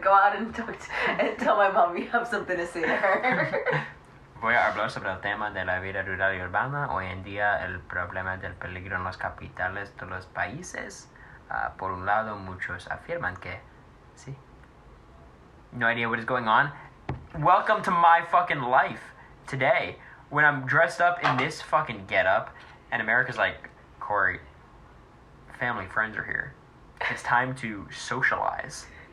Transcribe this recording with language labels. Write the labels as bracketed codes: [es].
[en] Go out and tell my mom you have something to say to her. [es] Voy a hablar sobre el tema de la vida rural y urbana. Hoy en día, el problema del peligro en las capitales de los países. Por un lado, muchos afirman que... Sí. [en] No idea what is going on. Welcome to my fucking life today. When I'm dressed up in this fucking getup, and America's like, Cory, family, friends are here. It's time to socialize.